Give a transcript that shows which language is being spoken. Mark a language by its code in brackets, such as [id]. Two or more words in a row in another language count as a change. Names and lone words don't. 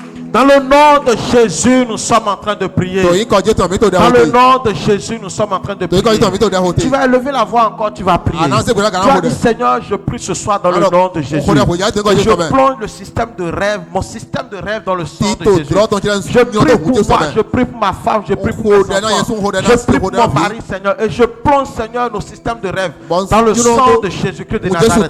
[fr] Dans le nom de Jésus, nous sommes en train de prier. [yo] Toyin ko Jésù mi to da [fr] Dans le [yo] hote. [fr] nom de Jésus, nous sommes en train de [yo] Toyin ko Jésù mi [fr] prier. [yo] to da hote. [fr] Tu vas élever la voix encore, tu vas prier. Annoncez que la Tu vas grande dire, Seigneur, je prie ce soir dans le Alors, nom de Jésus. on connaît, Je plonge le système de rêve, mon système de rêve dans le sang de [yo] Tito [fr] Jésus. droit ton Dieu. Je prie pour moi, je prie pour ma femme, je prie pour mes enfants. Je prie pour mon mari, Seigneur. Et je plonge, Seigneur, nos systèmes de rêve dans le sang de Jésus-Christ de Nazareth.